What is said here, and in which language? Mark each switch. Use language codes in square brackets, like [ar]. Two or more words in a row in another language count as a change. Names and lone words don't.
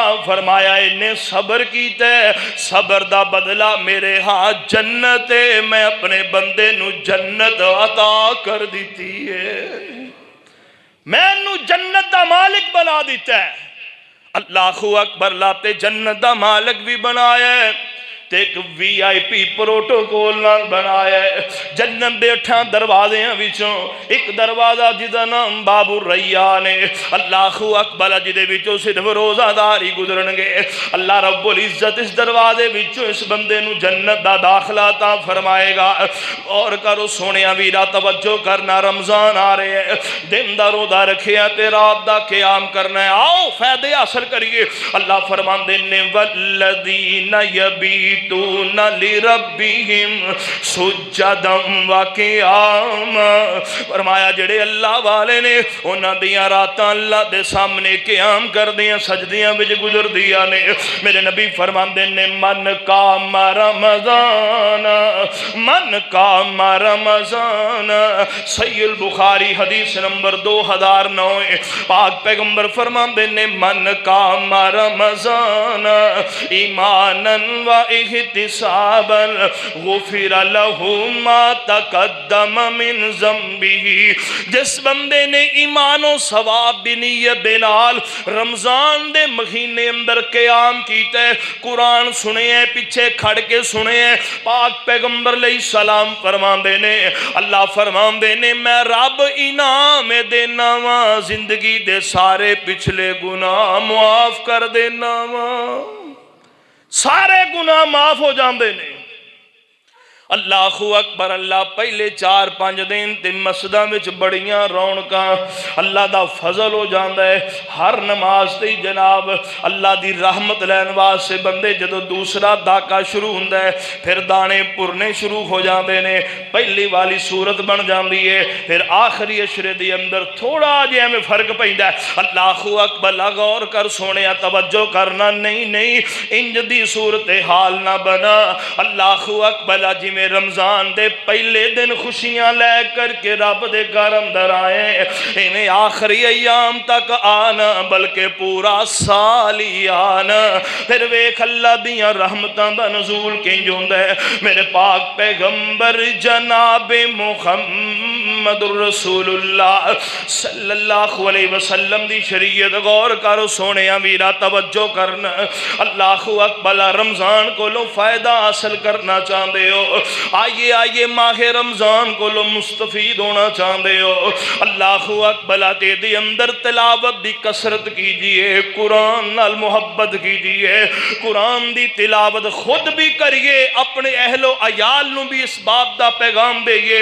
[pa] فرمایا انہیں صبر کیتا ہے، صبر دا بدلہ میرے ہاں جنت ہے، میں اپنے بندے نو جنت عطا کر دیتی ہے، میں انہوں جنت دا مالک بنا دیتا ہے۔ [ar] اللہ اکبر، [pa] لاتے جنت دا مالک بھی بنایا ہے، ایک [en] VIP protocol [pa] نال بنایا ہے۔ جنت دے 8 دروازے وچوں ایک دروازہ جدا نام باب الریان ہے، [ar] اللہ اکبر، [pa] جدے وچوں صرف روزہ دار ہی گزرن گے۔ اللہ رب العزت اس دروازے وچوں اس بندے نو جنت دا داخلہ عطا فرمائے گا۔ اور کرو سونیا ویرا، توجہ کرنا، رمضان آ رہے ہیں، دن دا روزہ رکھیا تے رات دا قیام کرنا ہے، آؤ فائدے حاصل کریے۔ اللہ فرماندے نے [ar] والذین یبیتون لربہم سجدا وقیاما، [pa] فرمایا جڑے اللہ والے نے انہاں دیاں راتاں اللہ دے سامنے قیام کر دیاں سجدیاں وچ گزر دیاں نے۔ میرے نبی فرماندے نے [ar] من قام رمضان، من قام رمضان، [pa] صحیح البخاری حدیث نمبر 2009، پاک پیغمبر فرماندے نے من [ar] قام رمضان ایمانا و احتسابا غفر له ما تقدم من ذنبه، [pa] جس بندے نے ایمان و ثواب بنیت بنال رمضان دے مہینے اندر قیام کیتا ہے، قرآن سنے ہیں، پیچھے کھڑ کے سنے ہیں، پاک پیغمبر [ar] علیہ السلام [pa] فرماندے نے، اللہ فرماندے نے میں رب انعام دینا وا، زندگی دے سارے پچھلے گناہ معاف کر دینا وا، سارے گناہ معاف ہو جاندے نے۔ [ar] اللہ اکبر، [pa] اللہ پہلے 4-5 دن تے مسجداں وچ بڑیاں رونقاں، اللہ دا فضل ہو جاندا ہے۔ ہر نماز تے جناب اللہ دی رحمت لین واسطے بندے جدوں دوسرا داکا شروع ہوندا ہے پھر دانے پرنے شروع ہو جاندے نے، پہلی والی صورت بن جاندی ہے، پھر آخری اشرے دے اندر تھوڑا جہا میں فرق پیندا ہے۔ [ar] اللہ اکبر، [pa] غور کر سونیا، توجہ کرنا، نہیں انج دی صورتحال نہ بنا۔ [ar] اللہ اکبر، [pa] جی میں رمضان دے پہلے دن خوشیاں لے کر کے رب دے گھر اندر آئے، انہیں آخری ایام تک آنا بلکہ پورا سال ہی آنا، پھر ویکھ اللہ دیاں رحمتاں دا نزول کنج ہوندا ہے۔ میرے پاک پیغمبر جناب محمد رسول اللہ [ar] صلی اللہ علیہ وسلم [pa] دی شریعت غور کرو سونیا ویرا، توجہ کرنا۔ [ar] اللہ اکبر، [ur] رمضان کو لو فائدہ حاصل کرنا چاہتے ہو، آئیے ماہ رمضان کو لو مستفید ہونا چاہتے ہو، [ar] اللہ اکبر [pa] تے دی اندر تلاوت دی کثرت کیجئے، قرآن نال محبت کیجئے، قرآن دی تلاوت خود بھی کریے، اپنے اہل و عیال نو بھی اس بات دا پیغام دئیے۔